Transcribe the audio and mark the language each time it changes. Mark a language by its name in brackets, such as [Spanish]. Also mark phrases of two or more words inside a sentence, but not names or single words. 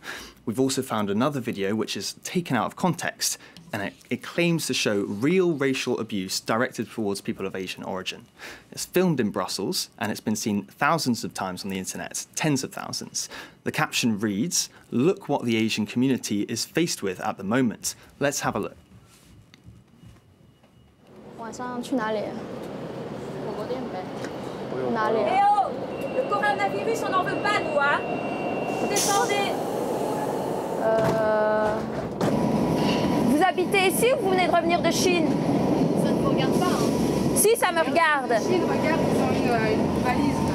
[English] We've also found another video which is taken out of context, and it claims to show real racial abuse directed towards people of Asian origin. It's filmed in Brussels, and it's been seen thousands of times on the internet, tens of thousands. The caption reads, "Look what the Asian community is faced with at the moment." Let's have a look. [Chinese] 晚上去哪里？火锅店呗。哪里 [French] ？Eh oh! Le coronavirus, on n'en veut pas, nous, hein? Descendez! Vous habitez ici ou vous venez de revenir de Chine? Ça ne vous regarde pas, hein? Si, ça me regarde. Chine, regarde, ils ont une valise.